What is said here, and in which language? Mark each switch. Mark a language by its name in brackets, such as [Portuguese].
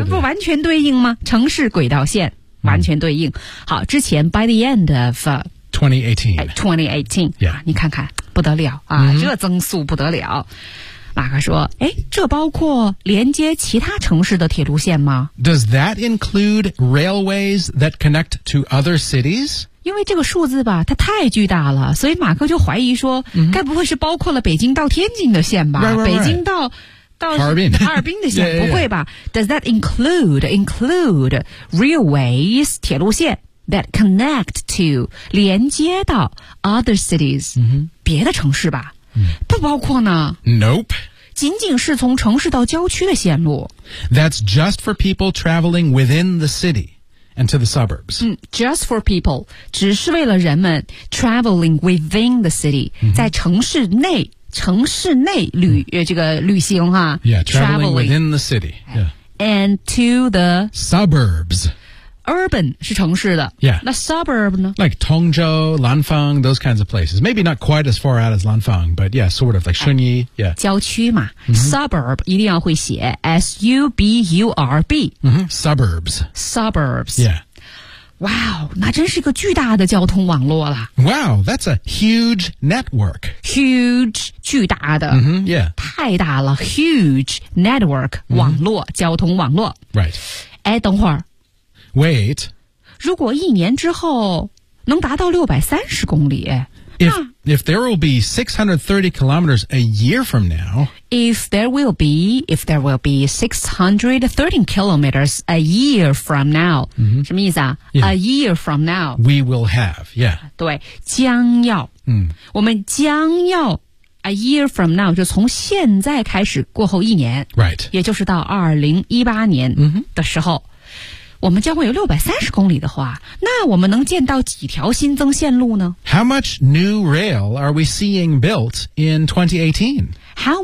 [Chinese] 不完全对应吗城市轨道线。完全对应。好之前 [English] by the end of 2018. Yeah. [Chinese] 你看看不得了啊、这增速不得了。马克说诶这包括连接其他城市的铁路线吗 [English] Does that include railways that connect to other cities? [Chinese] 因为这个数字吧它太巨大了所以马克就怀疑说、该不会是包括了北京到天津的线吧 [English] right. [Chinese] 北京到哈尔滨的线 不会吧 [English] Does that include railways, [Chinese] 铁路线 [English] that connect to, [Chinese] 连接到 [English] other cities,、 [Chinese] 别的城市吧不包括呢 [English] Nope [Chinese] 仅仅是从城市到郊区的线路 [English] That's just for people traveling within the city and to the suburbs、 Just for people [Chinese] 只是为了人们 [English] traveling within the city、 [Chinese] 在城市内旅行 [English] Yeah, traveling within the city、 And to the Suburbs [Chinese] urban 是城市的 [English] Yeah. [Chinese] 那 suburb 呢 [English] Like Tongzhou, Lanfang, those kinds of places. Maybe not quite as far out as Lanfang, but yeah, sort of like Shunyi. Yeah. [Chinese] 郊区嘛、mm-hmm. Suburb 一定要会写 S-U-B-U-R-B、 [English] mm-hmm. Suburbs. Suburbs. Yeah. [Chinese] Wow, 那真是一个巨大的交通网络了。 [English] Wow, that's a huge network. [Chinese] Huge, 巨大的。 [English] Mm-hmm, yeah. [Chinese] 太大了 [English] huge network, [Chinese] 网络、mm-hmm. 交通网络。 [English] Right. [Chinese] 哎，等会儿。 [English] Wait. [Chinese] 如果一年之后能达到630公里。 [English] If there will be 630 kilometers a year from now. If there will be 630 kilometers a year from now.、 Mm-hmm. [Chinese] 什么意思啊、 [English] yeah. A year from now. We will have, yeah. [Chinese] 对将要、 mm. 我们将要 [English] a year from now, [Chinese] 就从现在开始过后一年。 [English] Right. [Chinese] 也就是到2018年的时候。 Mm-hmm. 我们将会有630公里的话，那我们能建到几条新增线路呢 [English] ?How much new rail are we seeing built in 2018?How